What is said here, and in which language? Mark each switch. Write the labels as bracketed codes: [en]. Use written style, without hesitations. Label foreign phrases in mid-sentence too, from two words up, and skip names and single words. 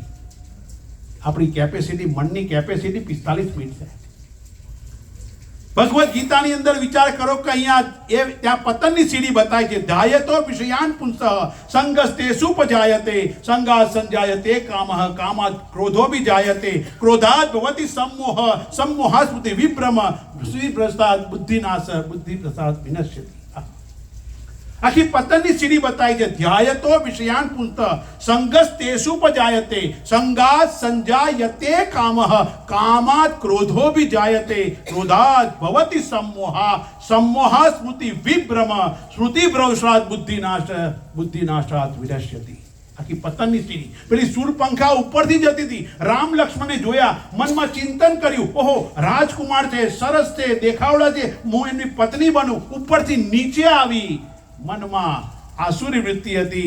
[gu] આપણી કેપેસિટી, મનની કેપેસિટી 45 મિનિટ છે. ભગવદ ગીતાની અંદર વિચાર કરો કે અહીંયા ત્યાં પતનની સીડી બતાય છે. [sa] ધ્યાયતો વિષયાન પુંસઃ સંગસ્તે સુપજાયતે સંગાત સંજાયતે કામઃ કામાત ક્રોધોભી જાયતે ક્રોધાત ભવતિ सम्मोह सम्मोहात् સ્મૃતિ વિભ્રમ વિભ્રસ્તાत् બુદ્ધિનાશ બુદ્ધિ પ્રસાદ વિનશ્યતિ. [gu] આખી પતનની સીડી બતાવી છે. [sa] ધ્યાયતો વિષયાન પુંસઃ સંગસ્તેષુ ઉપજાયતે સંગાત સંજાયતે કામઃ કામાત ક્રોધોભી જાયતે ક્રોધાત ભવતિ सम्मोहा सम्मोहात् સ્મૃતિ વિભ્રમ સ્મૃતિ ભ્રંશાત બુદ્ધિનાશાત વિનશ્યતિ. [gu] આખી પતનની સીડી. પેલી સૂરપંખા ઉપરથી જતી હતી. રામ લક્ષ્મણને જોયા, મનમાં ચિંતન કર્યું, ઓહો રાજકુમાર છે, સરસ છે, દેખાવડા છે, હું એમની પત્ની બનું. ઉપરથી નીચે આવી. મનમાં આસુરી વૃત્તિ હતી.